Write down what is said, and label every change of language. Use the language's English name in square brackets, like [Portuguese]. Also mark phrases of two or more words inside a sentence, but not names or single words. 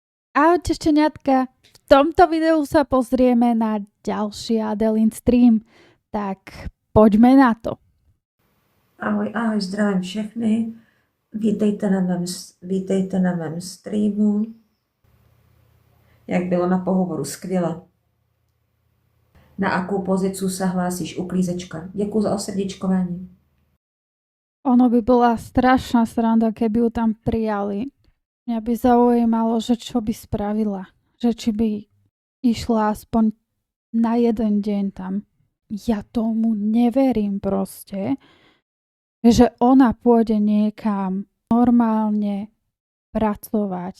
[Slovak] Ahojte šteniatka, v tomto videu sa pozrieme na ďalší Adelin stream, tak poďme na to. [Czech] Ahoj, ahoj, zdravím všechny. Vítejte na mém streamu. Jak bylo na pohovoru, skvěle. Na akou pozicu sa hlásíš, uklízečka? Děkuji za osrdíčkování. [Slovak] Ono by bola strašná sranda, keby ju tam prijali. Mňa by zaujímalo, že čo by spravila. Že či by išla aspoň na jeden deň tam. Ja tomu neverím proste, že ona pôjde niekam normálne pracovať.